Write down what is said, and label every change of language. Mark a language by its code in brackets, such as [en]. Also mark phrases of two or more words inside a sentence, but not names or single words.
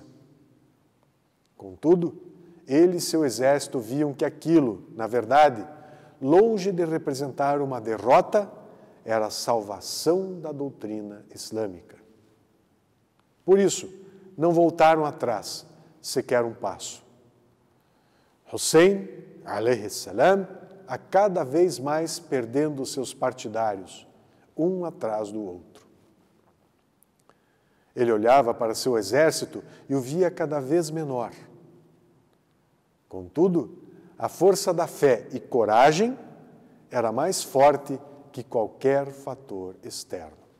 [pt] Contudo, ele e seu exército viam que aquilo, na verdade, longe de representar uma derrota, era a salvação da doutrina islâmica. Por isso, não voltaram atrás, sequer um passo. [ar] Hussein, عليه السلام, [pt] a cada vez mais perdendo seus partidários, um atrás do outro. Ele olhava para seu exército e o via cada vez menor. Contudo, a força da fé e coragem era mais forte que qualquer fator externo.